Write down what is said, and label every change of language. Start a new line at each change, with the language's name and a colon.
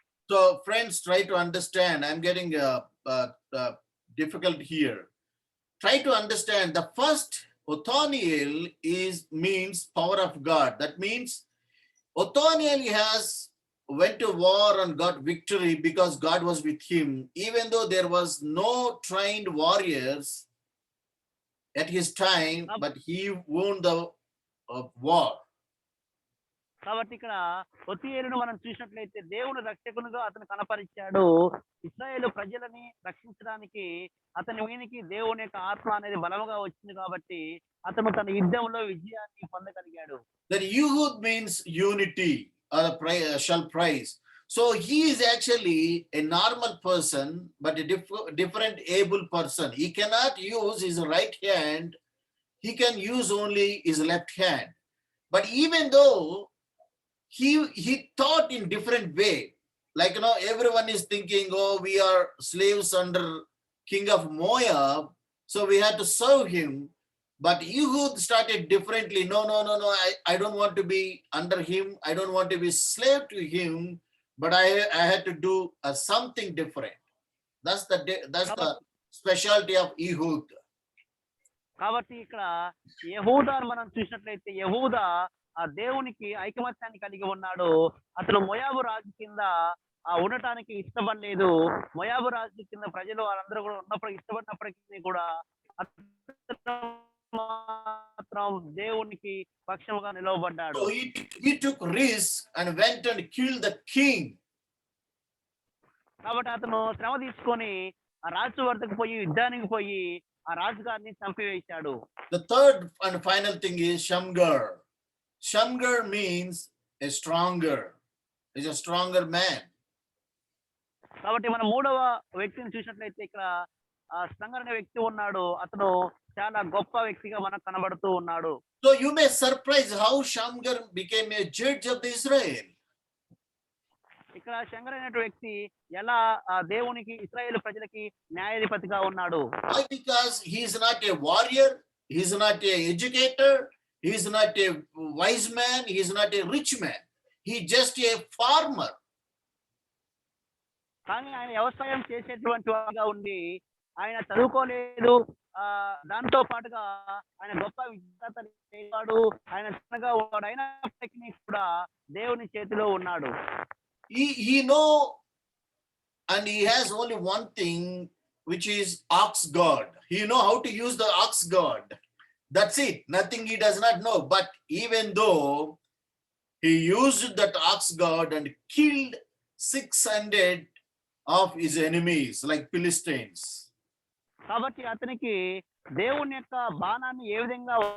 English: So friends, try to understand. I'm getting difficult here. Try to understand the first Othniel means power of God. That means Othniel went to war and got victory because God was with him, even though there was no trained warriors at his time, but he won the war.
Telugu: కాబట్టి ఇక్కడ ఒత్తియేలును మనం చూసినట్లయితే దేవుని రక్షకునిగా అతను కనపరిచాడు. ఇశ్రాయేలు ప్రజలని రక్షించడానికి అతని మీనికి దేవుని యొక్క ఆత్మ అనేది బలముగా వచ్చింది కాబట్టి అతను తన యుద్ధంలో విజయాన్ని పొందగలిగాడు.
English: That Ehud means unity or shall praise. So he is actually a normal person, but a different able person. He cannot use his right hand. He can use only his left hand. But even though he thought in different way, like, everyone is thinking, oh, we are slaves under king of Moab, so we had to serve him. But Ehud started differently. No, I don't want to be under him. I don't want to be slave to him, but I had to do something different. That's the specialty of Ehud.
Telugu: కాబట్టి ఇక్కడ యెహూదాను మనం చూసినట్లయితే యెహూదా ఆ దేవునికి ఐకమత్యాన్ని కలిగి ఉన్నాడు. అతను మోయాబు రాజు కింద ఉండటానికి ఇష్టపడలేదు. మోయాబు రాజు కింద ప్రజలు వాళ్ళందరూ కూడా ఉన్నప్పుడు ఇష్టపడినప్పటికీ కూడా మాత్రం దేవునికి పక్షముగా నిలవబడ్డాడు.
English: So he took risk and went and killed the king.
Telugu: కాబట్టి అతను శ్రమ తీసుకొని ఆ రాజు వద్దకు పోయి యుద్ధానికి పోయి ఆ రాజుగారిని చంపివేశాడు.
English: The third and final thing is Shamgar. Shamgar means a stronger. Is a stronger man.
Telugu: కాబట్టి మనం మూడవ వ్యక్తిని చూసినట్లయితే ఇక్కడ సంగర్ అనే వ్యక్తి ఉన్నాడు. అతను చాలా గొప్ప వ్యక్తిగా మనకు కనబడుతూ ఉన్నాడు.
English: So you may surprise how Shamgar became a judge of Israel.
Telugu: ఇక్కడ శంకర్ అనే వ్యక్తి ఎలా దేవునికి ఇశ్రాయేలు ప్రజలకి న్యాయాధిపతిగా ఉన్నాడు.
English: Why? Because he is not a warrior, he is not a educator, he is not a wise man, he is not a rich man. He is just a farmer.
Telugu: కానీ ఆయన వ్యవసాయం చేసేటువంటి వాడుగా ఉండి ఆయన చదువుకోలేదు. దాంతో పాటుగా ఆయన గొప్ప విజ్ఞత లేవాడు. ఆయన చిన్నగా ఉన్నాడు. అయినప్పటికీ కూడా దేవుని చేతిలో ఉన్నాడు.
English: He know, and he has only one thing, which is ox god. He know how to use the ox god. That's it. Nothing he does not know. But even though he used that ox god and killed 600 of his enemies, like Philistines.
Telugu: కాబట్టి అతనికి దేవుని యొక్క బాణాన్ని ఏ విధంగా